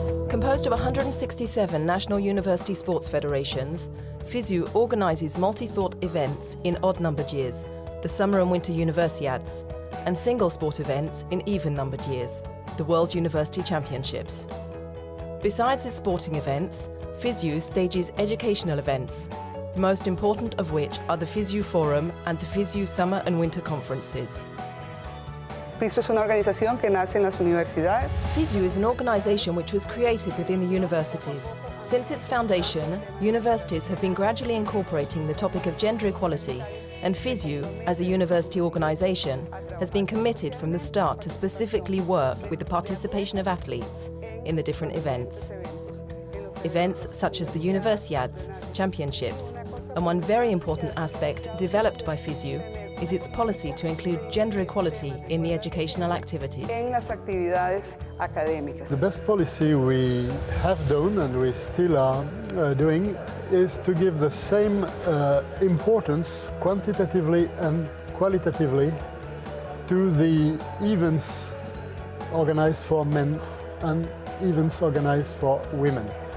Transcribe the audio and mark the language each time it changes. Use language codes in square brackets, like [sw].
[en] Composed of 167 national university sports federations, FISU organises multi-sport events in odd-numbered years, the summer and winter universiads, and single sport events in even-numbered years, the World University Championships. Besides its sporting events, FISU stages educational events, the most important of which are the FISU Forum and the FISU Summer and Winter Conferences. [es] FISU es una organización que nace en las universidades. [en] FISU is an organisation which was created within the universities. Since its foundation, universities have been gradually incorporating the topic of gender equality, and FISU, as a university organisation, has been committed from the start to specifically work with the participation of athletes in the different events. Events such as the Universiads, Championships, and one very important aspect developed by FISU is its policy to include gender equality in the educational activities. [es] En las actividades académicas. [en] The best policy we have done and we still are doing is to give the same importance quantitatively and qualitatively to the events organized for men and events organized for women.